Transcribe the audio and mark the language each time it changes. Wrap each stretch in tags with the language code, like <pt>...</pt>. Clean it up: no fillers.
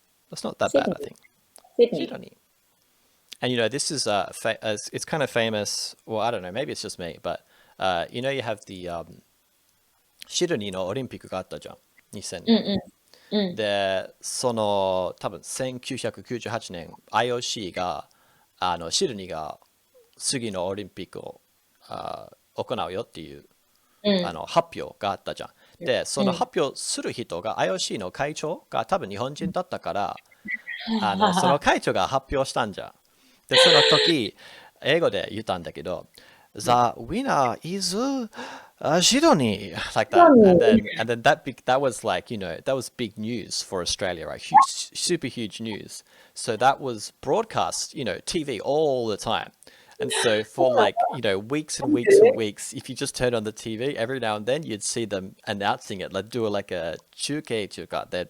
<en>That's not that bad, I think. Sydney. And this is it's kind of famous. Well, I don't know. Maybe it's just me, but you have the</en> <ja>シドニーのオリンピックがあったじゃん、2000年。で、多分1998年 IOC がシドニーが次のオリンピックを行うよっていう、発表があったじゃん。で、その発表する人が IOC の会長が多分日本人だったから、その会長が発表したんじゃん。で、その時、英語で言ったんだけど、</ja> <en>The winner is Sydney, like that, and then that was like that was big news for Australia, right? Super huge news. So that was broadcast, TV all the time, and so for like weeks and weeks and weeks, if you just turn on the TV every now and then, you'd see them announcing it, like do like a chuke chuka.</en>